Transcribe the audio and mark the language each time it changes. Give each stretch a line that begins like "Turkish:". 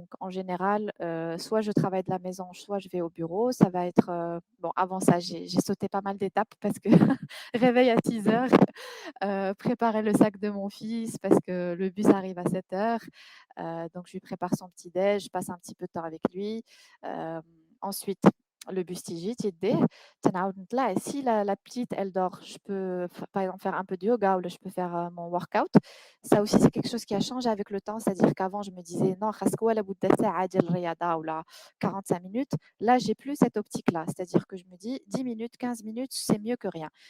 French: Donc en général, soit je travaille de la maison, soit je vais au bureau. Ça va être, bon, avant ça, j'ai sauté pas mal d'étapes parce que réveil à 6 heures, préparer le sac de mon fils parce que le bus arrive à 7 heures. Donc je lui prépare son petit déj, je passe un petit peu de temps avec lui. Ensuite, le bus
Arabic: تيجي تيديه تنعاود نطلع.
French: Si la petite, elle dort, je peux par exemple faire un peu de yoga ou là, je peux faire mon workout. Ça aussi, c'est quelque chose qui a changé avec le temps. C'est-à-dire qu'avant, je me disais non,
Arabic: خاصك ولا بد ساعة ديال الرياضة
French: ولا 45 minutes. Là, j'ai plus cette optique-là. C'est-à-dire que je me dis 10 minutes, 15 minutes, c'est mieux que rien.